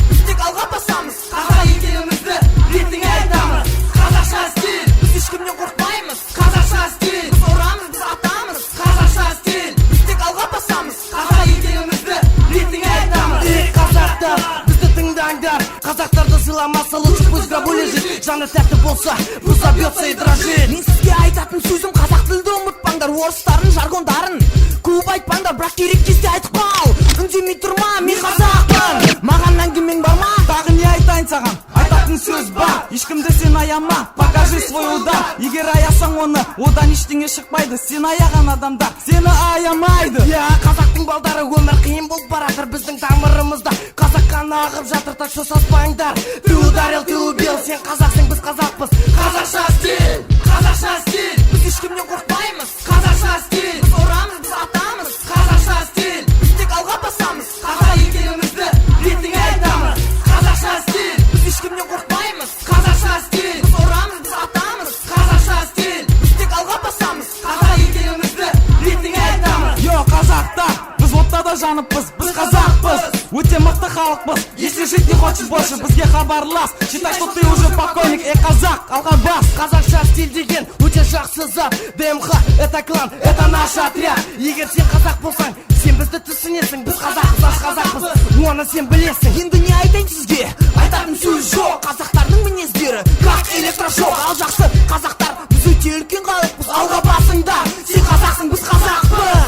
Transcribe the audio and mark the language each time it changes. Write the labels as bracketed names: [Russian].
[Kazakh] біз тек алға басамыз. қазақ екенімізді ертең айтамыз. қазақша стиль, біз ешкімнен қорықпаймыз. қазақша стиль, біз орамыз, біз атамыз. қазақша стиль, біз тек алға басамыз. қазақ екенімізді ертең айтамыз. Ей қазақтар, бізді тыңдаңдар. Қазақтарды сыйламаса, [Russian] лучше пусть в гробу лежит. [Kazakh] Жаны тәтті болса, [Russian] пусть забьется и дрожит. [Kazakh] Мен сізге айтатын сөзім, қазақ тілді ұмытпаңдар. Орыстарын, жаргондарын көп айтпаңдар, бірақ керек кезде айтып қал. Үндемей тұрма, мен қазақпын. Маған әңгімең бар ма? Тағы не айтайын саған, айтатын сөз бар. Ешкімді сен аяма, [Russian] покажи свой удар. [Kazakh] Егер аясаң оны, одан ештеңе шықпайды. Сен аяған адамдар сені аямайды. Я қазақтың балдары, өмір қиын болып баратыр біздің тамырымызда. Қазақ қаны ағып жатыр, [Russian] так что [Kazakh] саспаңдар. [Russian] Ты ударил, ты убил, [Kazakh] сен қазақсың, біз қазақпыз. Қазақша стиль, қазақша стиль, біз ешкімнен қорықпаймыз. қазақша стиль, біз орамыз, біз атамыз. қазақша стиль, біз тек алға басамыз. қазақ екенімізді ертең айтамыз. қазақша стиль, біз ешкімнен қорықпаймыз. қазақша стиль, біз орамыз, біз атамыз. қазақша стиль, біз тек алға басамыз. қазақ екенімізді ертең айтамыз. Йо қазақтар, біз оттада жаныппыз, біз қазақпыз, өте мықты халықпыз. [Russian] Если жить не хочешь больше, [Kazakh] бізге хабарлас. [Russian] Считай, что ты уже покойник, [Kazakh] қазақ, алға бас. Қазақша стиль деген өте жақсы зат. [Russian] ДМХ, это клан, это наш отряд. [Kazakh] Егер сен қазақ болсаң, сен бізді түсінесің. Біз қазақпыз, аш қазақпыз, оны сен білесің. Енді не айтайын сізге, айтатын сөз жоқ. Қазақтардың мінездері, [Russian] как электрошок. [Kazakh] Ал жақсы қазақтар, біз өте үлкен халықпыз. Алға басыңдар, сен қазақсың, біз қазақпыз.